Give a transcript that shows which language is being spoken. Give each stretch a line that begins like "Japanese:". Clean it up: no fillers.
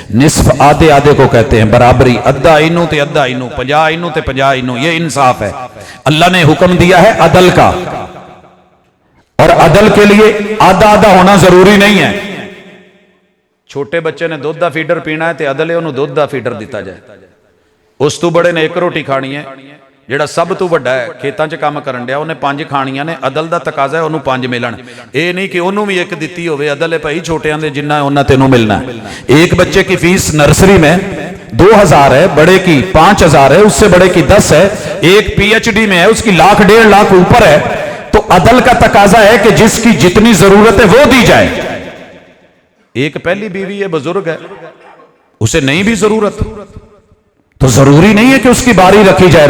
Hindi: निस्फ आधे आधे को कहते हैं, बराबरी,
Punjabi: अद्धा इनू ते अद्धा इनू, 50 इनू
Hindi: ते 50 इनू, ये इंसाफ है। अल्लाह ने हुक्म दिया है अदल का, और अदल के लिए आधा आधा होना जरूरी नहीं है। छोटे बच्चे ने दुध का फीडर पीना है तो अदल है उन्होंने दुध का फीडर दिता जाए। उस तो बड़े ने 1 रोटी खानी है,
Punjabi: ਜਿਹੜਾ ਸਭ ਤੋਂ ਵੱਡਾ ਹੈ ਖੇਤਾਂ 'ਚ ਕੰਮ ਕਰਨ ਡਿਆ ਉਹਨੇ 5 ਖਾਣੀਆਂ ਨੇ। ਅਦਲ ਦਾ ਤਕਾਜ਼ਾ ਹੈ ਉਹਨੂੰ 5 ਮਿਲਣ। ਇਹ ਨਹੀਂ ਕਿ ਉਹਨੂੰ ਵੀ 1 ਦਿੱਤੀ ਹੋਵੇ। ਅਦਲ ਹੈ ਭਾਈ ਛੋਟਿਆਂ ਦੇ ਜਿੰਨਾ ਉਹਨਾਂ ਤੈਨੂੰ ਮਿਲਣਾ है।
Hindi: एक बच्चे की फीस नर्सरी में 2000 है, बड़े की 5000 है, उससे बड़े की 10 है, एक PhD में है उसकी 1 लाख 1.5 लाख ऊपर है। तो अदल का तकाजा है कि जिसकी जितनी जरूरत है वो दी जाए। एक पहली बीवी है, बुजुर्ग है, उसे नहीं भी जरूरत तो जरूरी नहीं है कि उसकी बारी रखी जाए।